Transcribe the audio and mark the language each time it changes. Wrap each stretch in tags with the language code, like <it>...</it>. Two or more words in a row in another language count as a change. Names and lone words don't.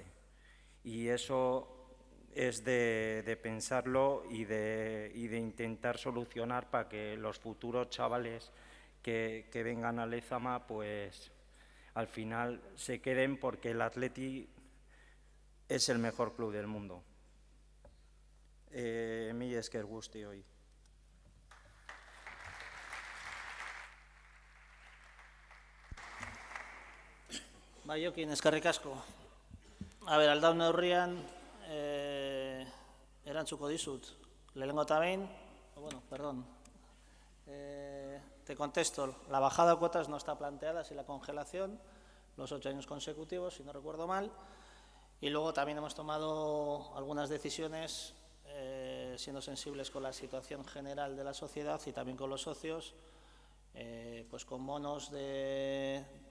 <es>Y eso es de pensarlo y de intentar solucionar para que los futuros chavales que vengan a Lezama, pues al final se queden, porque el Athletic es el mejor club del mundo.</es> <eu>Mi esker guztioi. Jokin, eskerrik asko. A ber, aldaun neurrian erantzuko dizut. Lehenengo eta behin, bueno,</eu> <es>perdón, te contesto, la bajada de cuotas no está planteada, si la congelación, los 8 años consecutivos, si no recuerdo mal, y luego también hemos tomado algunas decisiones siendo sensibles con la situación general de la sociedad y también con los socios, pues con bonos de</es>